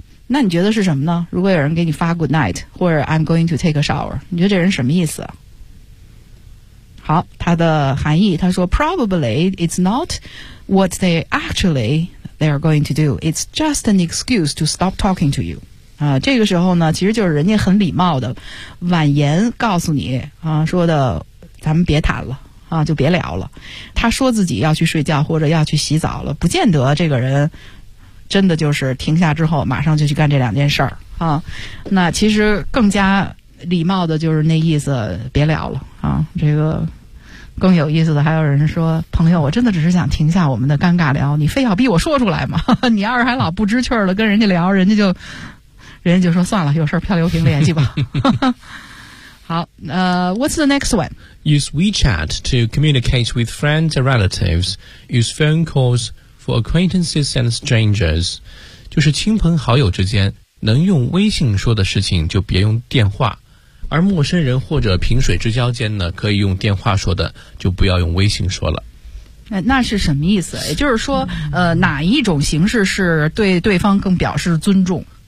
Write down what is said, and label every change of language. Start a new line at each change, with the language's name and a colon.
Chinese: 那你觉得是什么呢？如果有人给你发
English: good night,
Chinese: 或者
English: I'm going to take a shower,
Chinese: 你觉得这人什么意思？好，他的含义，他说
English: probably it's not what they actually they are going to do. It's just an excuse to stop talking to you.
Chinese: 这个时候呢，其实就是人家很礼貌的婉言告诉你说的咱们别谈了。就别聊了，他说自己要去睡觉或者要去洗澡了，不见得这个人真的就是停下之后马上就去干这两件事儿那其实更加礼貌的就是那意思，别聊了这个更有意思的还有人说，朋友，我真的只是想停下我们的尴尬聊，你非要逼我说出来吗？你要是还老不知趣儿的跟人家聊，人家就说算了，有事漂流瓶联系吧。好，
English: what's the next one? Use WeChat to communicate with friends and relatives. Use phone calls for acquaintances and strangers.
Chinese: 就是亲朋好友之间能用微信说的事情就别用电话，而陌生人或者萍水之交间呢，可以用电话说的就不要用微信说了。那是什么意思？也就是说，哪一种形式是对对方更表示尊重？